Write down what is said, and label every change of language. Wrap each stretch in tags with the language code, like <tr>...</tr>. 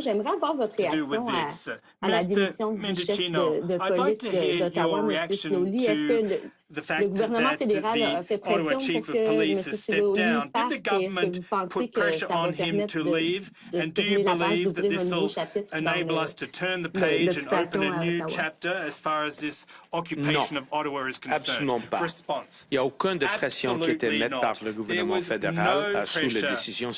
<fr>J'aimerais avoir votre réaction à la démission du chef de police d'Ottawa, M. Slowly. Est-ce que le gouvernement fédéral a fait pression pour que M. Slowly parte? Est-ce que vous pensez que ça va permettre de tourner la page, d'ouvrir un nouveau chapitre</fr> <en>enable us to turn the page and open a new chapter as far as this occupation of Ottawa is concerned?</en> <fr>Absolument pas. Il n'y a aucune de pression qui était mise par le gouvernement fédéral sous la décision.</fr>